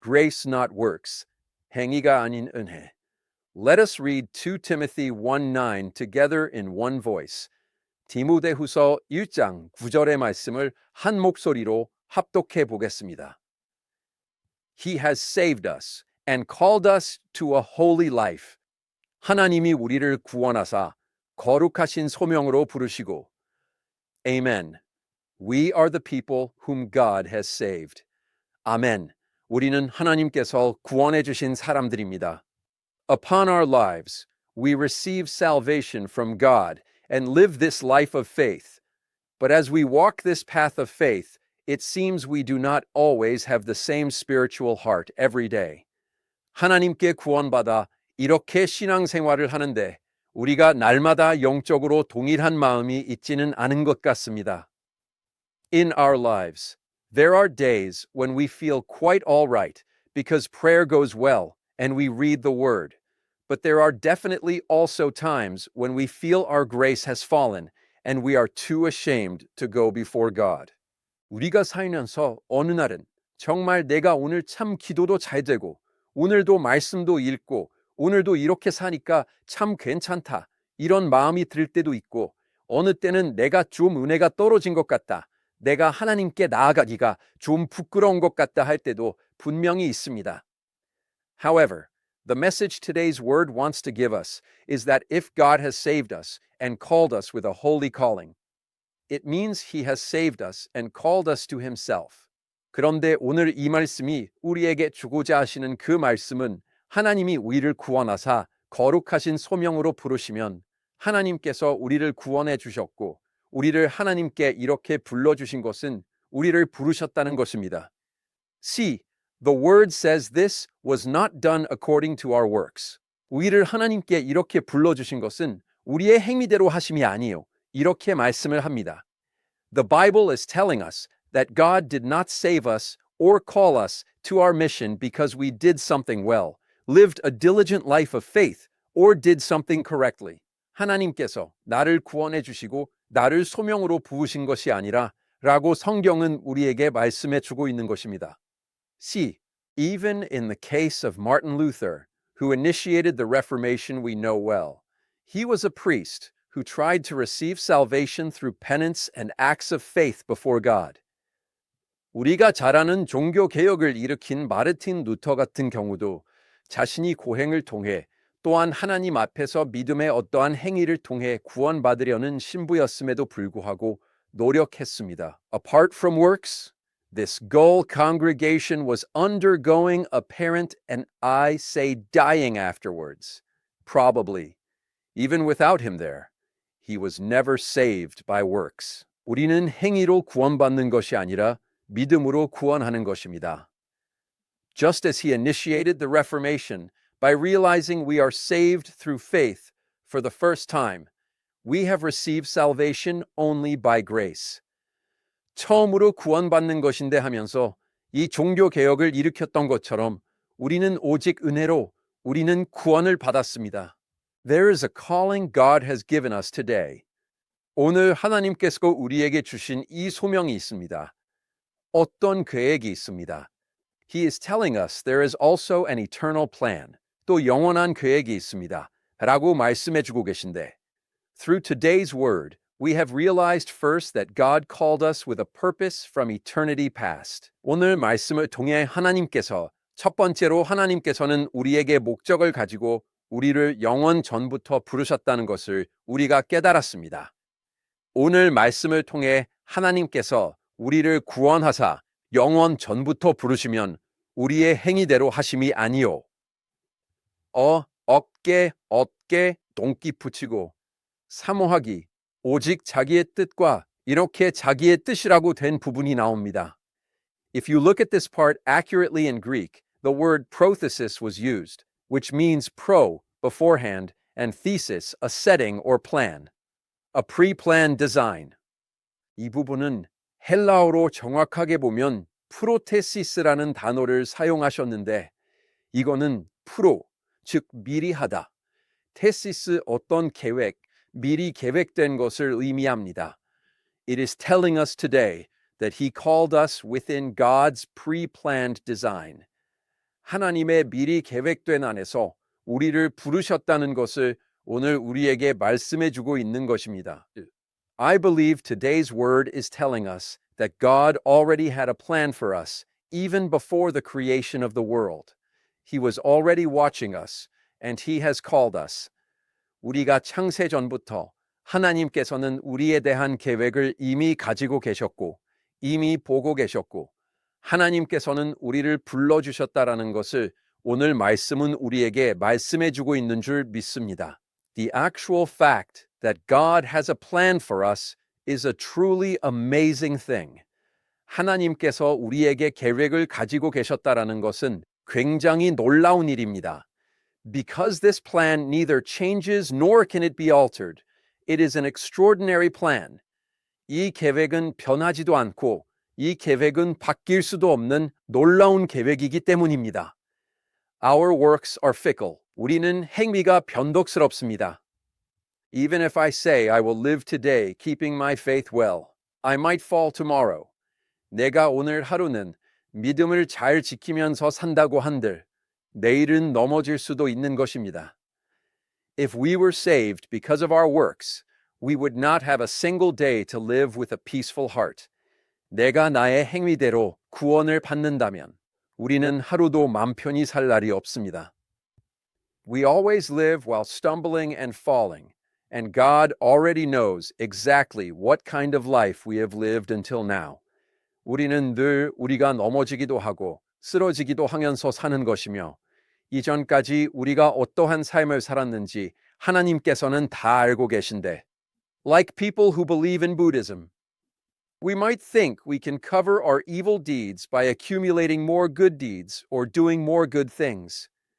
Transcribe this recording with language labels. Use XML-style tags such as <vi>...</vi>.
<en>grace not works,</en> <ko>행위가 아닌 은혜.</ko> <en>Let us read 2 Timothy 1:9 together in one voice.</en> <ko>디모데후서 1장 9절의 말씀을 한 목소리로 합독해 보겠습니다.</ko> <en>He has saved us and called us to a holy life.</en> <ko>하나님이 우리를 구원하사 거룩하신 소명으로 부르시고.</ko> <en>Amen. We are the people whom God has saved.</en> <ko>아멘. 우리는 하나님께서 구원해 주신 사람들입니다.</ko> <en>Upon our lives, we receive salvation from God and live this life of faith. But as we walk this path of faith, it seems we do not always have the same spiritual heart every day.</en> <ko>하나님께 구원받아 이렇게 신앙생활을 하는데 우리가 날마다 영적으로 동일한 마음이 있지는 않은 것 같습니다.</ko> <en>In our lives, there are days when we feel quite all right because prayer goes well and we read the Word. But there are definitely also times when we feel our grace has fallen and we are too ashamed to go before God.</en> <ko>우리가 살면서 어느 날은 정말 내가 오늘 참 기도도 잘 되고 오늘도 말씀도 읽고 오늘도 이렇게 사니까 참 괜찮다 이런 마음이 들 때도 있고 어느 때는 내가 좀 은혜가 떨어진 것 같다. 내가 하나님께 나아가기가 좀 부끄러운 것 같다 할 때도 분명히 있습니다.</ko> <en>However, the message today's word wants to give us is that if God has saved us and called us with a holy calling, it means He has saved us and called us to Himself.</en> <ko>그런데 오늘 이 말씀이 우리에게 주고자 하시는 그 말씀은 하나님이 우리를 구원하사 거룩하신 소명으로 부르시면 하나님께서 우리를 구원해 주셨고 우리를 하나님께 이렇게 불러주신 것은 우리를 부르셨다는 것입니다.</ko> <en>See, the word says this was not done according to our works.</en> <ko>우리를 하나님께 이렇게 불러주신 것은 우리의 행위대로 하심이 아니요. 이렇게 말씀을 합니다.</ko> <en>The Bible is telling us that God did not save us or call us to our mission because we did something well, lived a diligent life of faith, or did something correctly.</en> <ko>하나님께서 나를 구원해 주시고 나를 소명으로 부으신 것이 아니라 라고 성경은 우리에게 말씀해 주고 있는 것입니다.</ko> <en>See, even in the case of Martin Luther, who initiated the Reformation we know well, he was a priest who tried to receive salvation through penance and acts of faith before God.</en> <ko>우리가 잘 아는 종교 개혁을 일으킨 마르틴 루터 같은 경우도 자신이 고행을 통해 또한 하나님 앞에서 믿음의 어떠한 행위를 통해 구원받으려는 신부였음에도 불구하고 노력했습니다.</ko> <en>Apart from works, this Gull congregation was undergoing apparent and I say dying afterwards. Probably, even without him there, he was never saved by works.</en> <ko>우리는 행위로 구원받는 것이 아니라 믿음으로 구원하는 것입니다.</ko> <en>Just as he initiated the Reformation by realizing we are saved through faith for the first time, we have received salvation only by grace.</en> <ko>처음으로 구원받는 것인데 하면서 이 종교 개혁을 일으켰던 것처럼 우리는 오직 은혜로 우리는 구원을 받았습니다.</ko> <en>There is a calling God has given us today.</en> <ko>오늘 하나님께서 우리에게 주신 이 소명이 있습니다. 어떤 계획이 있습니다.</ko> <en>He is telling us there is also an eternal plan.</en> <ko>또 영원한 계획이 있습니다. 라고 말씀해 주고 계신데</ko> <en>Through today's word, we have realized first that God called us with a purpose from eternity past.</en> <ko>오늘 말씀을 통해 하나님께서 첫 번째로 하나님께서는 우리에게 목적을 가지고 우리를 영원 전부터 부르셨다는 것을 우리가 깨달았습니다. 오늘 말씀을 통해 하나님께서 우리를 구원하사 영원 전부터 부르시면 우리의 행위대로 하심이 아니요. 어깨, 동기 붙이고 사모하기, 오직 자기의 뜻과 이렇게 자기의 뜻이라고 된 부분이 나옵니다.</ko> <en>If you look at this part accurately in Greek, the word prothesis was used, which means pro, beforehand, and thesis, a setting or plan, a pre-planned design.</en> <ko>이 부분은 헬라어로 정확하게 보면 프로테시스라는 단어를 사용하셨는데 이거는 프로, 즉 미리 하다, 테시스 어떤 계획, 미리 계획된 것을 의미합니다.</ko> <en>It is telling us today that He called us within God's pre-planned design.</en> <ko>하나님의 미리 계획된 안에서 우리를 부르셨다는 것을 오늘 우리에게 말씀해 주고 있는 것입니다.</ko> <en>I believe today's word is telling us that God already had a plan for us even before the creation of the world. He was already watching us and he has called us.</en> <ko>우리가 창세 전부터 하나님께서는 우리에 대한 계획을 이미 가지고 계셨고 이미 보고 계셨고 하나님께서는 우리를 불러주셨다라는 것을 오늘 말씀은 우리에게 말씀해 주고 있는 줄 믿습니다.</ko> <en>The actual fact that God has a plan for us is a truly amazing thing.</en> <ko>하나님께서 우리에게 계획을 가지고 계셨다라는 것은 굉장히 놀라운 일입니다.</ko> <en>Because this plan neither changes nor can it be altered, it is an extraordinary plan.</en> <ko>이 계획은 변하지도 않고 이 계획은 바뀔 수도 없는 놀라운 계획이기 때문입니다.</ko> <en>Our works are fickle.</en> <ko>우리는 행위가 변덕스럽습니다.</ko> <en>Even if I say I will live today keeping my faith well, I might fall tomorrow.</en> <ko>내가 오늘 하루는 믿음을 잘 지키면서 산다고 한들 내일은 넘어질 수도 있는 것입니다.</ko> <en>If we were saved because of our works, we would not have a single day to live with a peaceful heart.</en> <ko>내가 나의 행위대로 구원을 받는다면 우리는 하루도 맘 편히 살 날이 없습니다.</ko> <en>We always live while stumbling and falling, and God already knows exactly what kind of life we have lived until now.</en> <ko>우리는 늘 우리가 넘어지기도 하고 쓰러지기도 하면서 사는 것이며 이전까지 우리가 어떠한 삶을 살았는지 하나님께서는 다 알고 계신데</ko> <en>Like people who believe in Buddhism, we might think we can cover our evil deeds by accumulating more good deeds or doing more good things.</en>